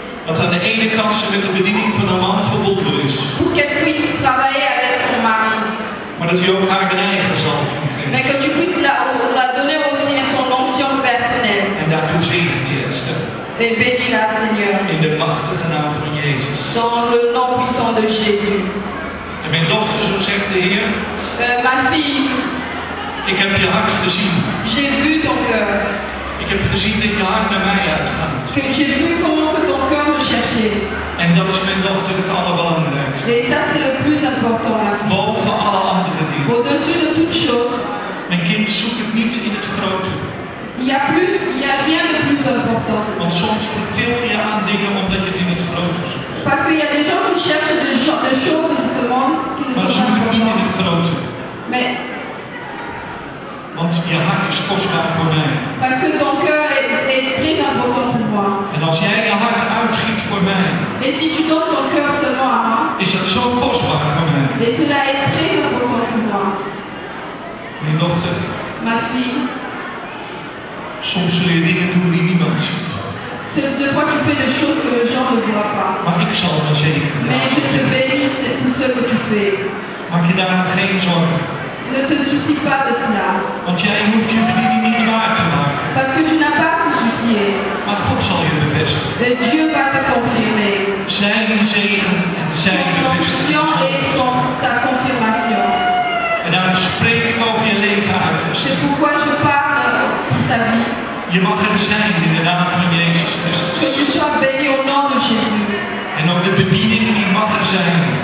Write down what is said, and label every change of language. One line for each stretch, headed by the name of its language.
Dutch: Dat aan de ene kant ze met de bediening van haar man verbonden is.
French: Pour qu'elle puisse travailler avec son mari.
Dutch: Maar dat hij ook haar eigen zal geven.
French: Mais que tu puisses la donner aussi à son onction personnelle.
Dutch: En daartoe zegen je, Esther.
French: Et bénis la, Seigneur.
Dutch: In de machtige naam van Jezus.
French: Dans le nom puissant de Jésus.
Dutch: En mijn dochter, zo zegt de Heer.
French: Ma fille.
Dutch: Ik heb je hart gezien.
French: J'ai vu ton cœur.
Dutch: Ik heb gezien dat je hart naar mij uitgaat.
French: J'ai vu comment que ton cœur me cherchait.
Dutch: En dat is mijn dochter het allerbelangrijkste.
French: Et ça c'est le plus important, ma fille.
Dutch: Boven alle andere dingen.
French: Au-dessus de toute chose.
Dutch: Mijn kind zoekt het niet in het grote.
French: Il y a rien de plus important.
Dutch: Want soms vertil je aan dingen omdat je het in het grote zoekt.
French: Parce qu'il y a des gens qui cherchent des choses de ce monde qui ne sont pas
Dutch: niet in het grote.
French: Mais
Dutch: want je hart is kostbaar voor mij.
French: Parce que ton cœur est très important pour moi.
Dutch: En als jij je hart uitgiet voor mij.
French: Et si tu donnes ton cœur seulement à moi.
Dutch: Is dat zo kostbaar voor mij.
French: Et cela est très important pour moi.
Dutch: Mijn dochter.
French: Ma fille.
Dutch: Soms zul je dingen doen die niemand ziet.
French: Des fois tu fais des choses que les gens ne voient pas.
Dutch: Maar ik zal me zegenen.
French: Mais je te bénis pour ce que tu fais.
Dutch: Maak je daar geen zorgen.
French: Ne te soucie pas de cela.
Dutch: Want jij hoeft je bediening niet waar te maken.
French: Parce que tu n'as pas à te soucier.
Dutch: Maar God zal je bevestigen.
French: Et Dieu va te confirmer.
Dutch: Zijn zegen en zijn bevestiging.
French: Et sa confirmation.
Dutch: En daar spreek ik over je leven uit.
French: C'est pourquoi je parle pour ta vie.
Dutch: Je mag het zijn in de naam van Jezus Christus.
French: Que tu sois béni au nom de Jésus.
Dutch: En ook de bediening die mag er zijn.